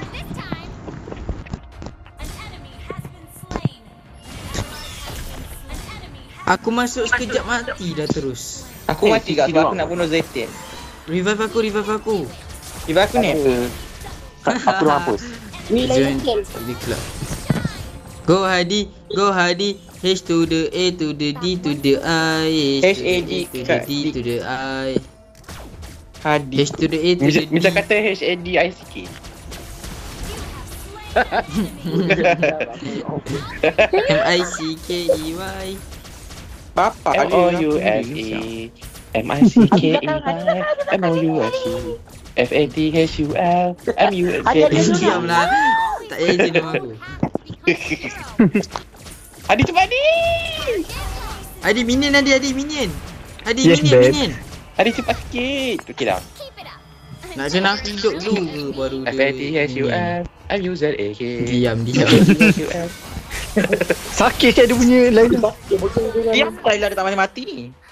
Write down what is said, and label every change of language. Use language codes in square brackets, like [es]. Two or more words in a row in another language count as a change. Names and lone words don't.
[ms] Aku masuk sekejap mati dah terus. Aku mati kat sebab aku nak bunuh Zetian. Revive aku. Tiba aku ni. Aku dah hapus. Ni Laila kill. Di club. Go Hadi. [en] H to the A to the D to the I. H-A-D to the D to the I. Hadi. H to the A to the D. [ms] Macam kata HADI sikit. [en] M-I-C-K-E-Y. [ms] Bapa [en] M-O-U-S-E M-I-C-K-E-Y M-O-U-S-E F-A-T-H-U-L M-U-S-E. [ms] Diamlah. Tak payah je nama aku. Adi cepat Adi. Adi minion. [en] Yes, babe. Minion. [ms] Adi cepat sikit. Okey dah. Nak kena aku hidup dulu ke baru dia. [en] F-A-T-H-U-L M-U-Z-A-K. [ms] Diam. [en] F-A-T-H-U-L. [ms] Sakit saya dia punya lain. Dia apa Laila dia tak mati ni?